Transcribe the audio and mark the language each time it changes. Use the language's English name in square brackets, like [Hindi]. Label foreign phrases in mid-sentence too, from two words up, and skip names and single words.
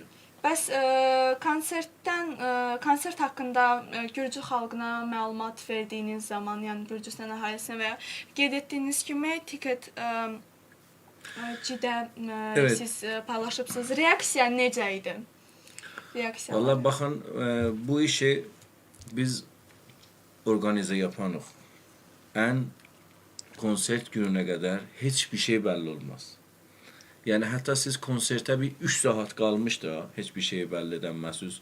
[Azerbaijani] Bəs konsert haqqında Gürcü xalqına məlumat verdiyiniz zaman, yəni Gürcüstan əhalisinə və ya qeyd etdiyiniz kimi tiket [Turkish] Evet. [Azerbaijani] siz paylaşıbsınız. Reaksiya necə idi? Reaksiyalar. [Turkish] Vallahi bakın bu işi biz organize yapanıq. En konsert gününe kadar hiçbir şey belli olmaz. Yani hatta siz konserte bir 3 saat kalmış da hiçbir şey belli edemezsiniz.